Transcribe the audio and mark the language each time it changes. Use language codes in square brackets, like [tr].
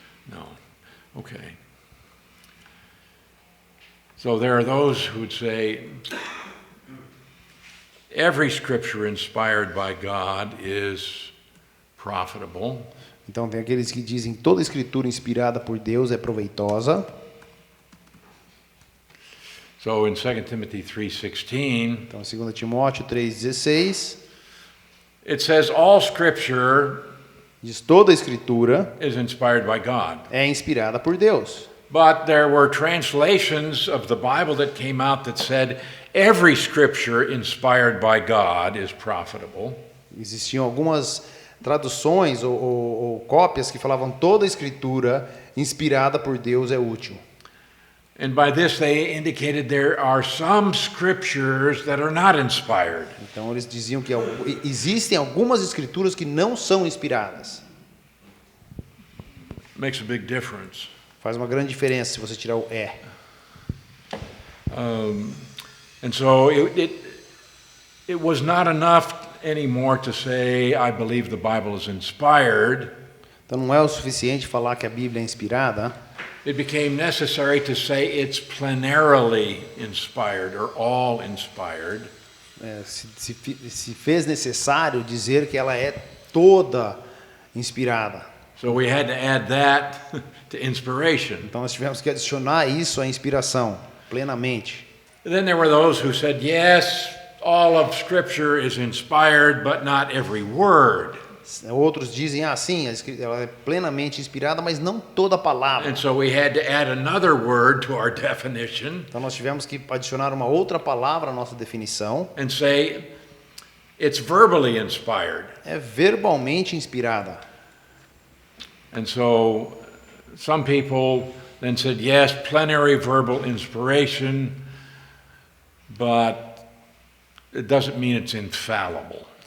[en] No. Okay. So there are those who would say every scripture inspired by God is profitable. [pt] Então tem aqueles que dizem que toda escritura inspirada por Deus é proveitosa. [en] So in 2 Timothy 3:16, [pt] Então, 2 Timóteo 3,16, [en] it says all scripture [pt] diz toda a escritura [en] is inspired by God. [pt] é inspirada por Deus. [en] But there were translations of the Bible that came out that said every scripture inspired by God is profitable. [pt] Existiam algumas traduções ou cópias que falavam toda a escritura inspirada por Deus é útil. [en] And by this they indicated there are some scriptures that are not inspired. [pt] Então eles diziam que existem algumas escrituras que não são inspiradas. [en] Makes a big difference. [pt] Faz uma grande diferença se você tirar o é. [en] And so it was not enough anymore to say I believe the Bible is inspired. [pt] Então não é o suficiente falar que a Bíblia é inspirada. [en] It became necessary to say it's plenarily inspired or all inspired. [pt] Se fez necessário dizer que ela é toda inspirada. [en] So we had to add that to inspiration. [pt] Então nós tivemos que adicionar isso à inspiração, plenamente. [en] Then there were those who said, yes, all of Scripture is inspired, but not every word. [pt] Outros dizem, sim, ela é plenamente inspirada, mas não toda a palavra. [en] And so we had to add another word to our definition. [pt] Então nós tivemos que adicionar uma outra palavra à nossa definição. [en] And say it's verbally inspired. [pt] É verbalmente inspirada. [en] And so some people then said, yes, plenary verbal inspiration, but it doesn't mean it's infallible.